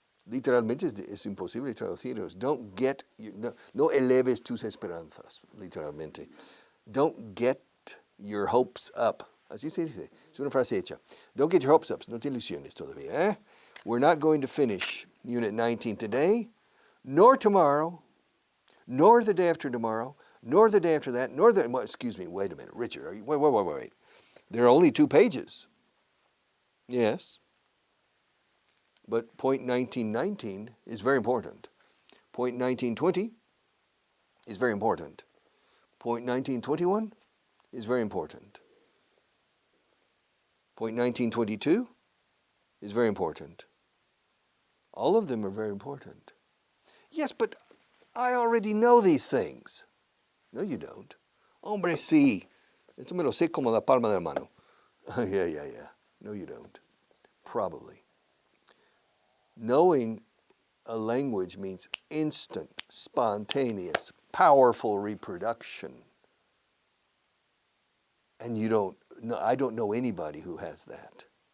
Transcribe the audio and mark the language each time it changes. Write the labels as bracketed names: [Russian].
[Spanish] Literalmente es imposible traducirlos. No eleves tus esperanzas, literalmente. [English] Don't get your hopes up. [Spanish] Así se dice. Es una frase hecha. [English] Don't get your hopes up. [Spanish] No te ilusiones todavía. ¿Eh? [English] We're not going to finish Unit 19 today, nor tomorrow, nor the day after tomorrow, nor the day after that, excuse me, wait a minute, Richard, wait. There are only 2 pages. Yes. But point 1919 is very important. Point 1920 is very important. Point 1921 is very important. Point 1922 is very important. All of them are very important. Yes, but I already know these things. No, you don't. [Spanish] Hombre, sí. Esto me lo sé como la palma de la mano. [English] Yeah. No, you don't. Probably. Knowing a language means instant, spontaneous, powerful reproduction. And I don't know anybody who has that.